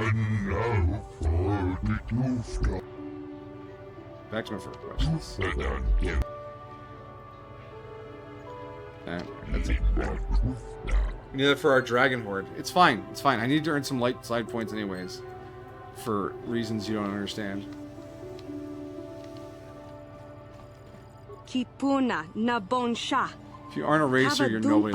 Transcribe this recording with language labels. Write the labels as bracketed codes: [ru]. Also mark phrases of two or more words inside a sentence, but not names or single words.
[en] Back to my first questions. That's it. We need that for our Dragon Horde. It's fine. It's fine. I need to earn some light side points anyways. For reasons you don't understand. Kipuna na bonsha. If you aren't a racer, you're nobody.